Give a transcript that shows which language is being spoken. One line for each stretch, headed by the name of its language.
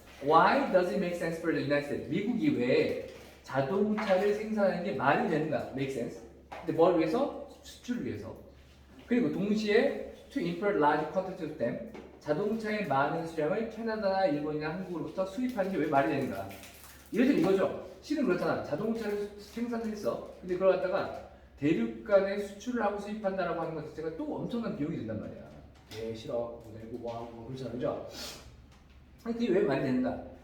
English: Why does it make sense for the United States?
Korean: 미국이 왜 자동차를 생산하는 게 말이 되는가?
English: Make sense.
Korean: 근데 뭘 위해서? 수출을 위해서. 그리고 동시에
English: to import large quantities of them.
Korean: 자동차의 많은 수량을 캐나다나 일본이나 한국으로부터 수입하는 게 왜 말이 되는가? 예를 들면 이거죠. 실은 그렇잖아. 자동차를 생산했어. 근데 그걸 갖다가 대륙 간에 수출을 하고 수입한다라고 하는 것 자체가 또 엄청난 비용이 든단 말이야. 싫어. 보내고 뭐하고 그렇잖아. 그죠? 아니, 그게 왜 말이 되는가?